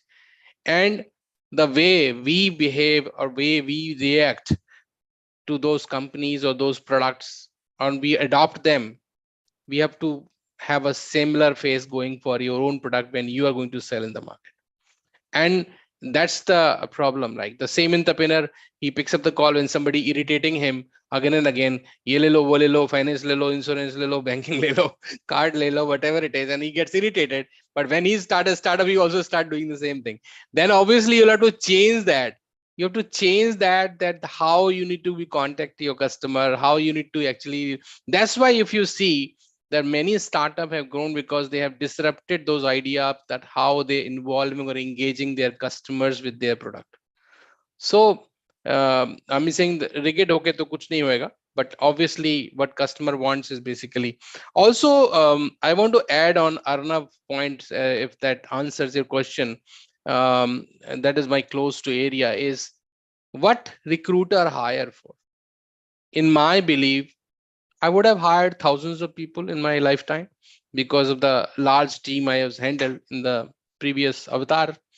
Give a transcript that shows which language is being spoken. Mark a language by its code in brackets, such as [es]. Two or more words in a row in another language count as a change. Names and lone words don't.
[en] And the way we behave or way we react to those companies or those products, and we adopt them, we have to have a similar phase going for your own product when you are going to sell in the market. And that's the problem. Like the same entrepreneur, he picks up the call when somebody irritating him again and again, [hi] ये ले लो, वो ले लो, फाइनेंस ले लो, इंश्योरेंस ले लो, बैंकिंग ले लो, कार्ड ले लो, [en] whatever it is, and he gets irritated. But when he start a startup, he also start doing the same thing. Then obviously you'll have to change that. You have to change that how you need to be contact your customer, how you need to actually. That's why if you see that many startups have grown, because they have disrupted those ideas that how they involving or engaging their customers with their product. So I'm saying rigid okay [hi] तो कुछ नहीं होगा, [en] but obviously what customer wants is basically. Also I want to add on Arnav point, if that answers your question, and that is my close to area, is what recruiter hire for. In my belief, I would have hired thousands of people in my lifetime because of the large team I have handled in the previous avatar.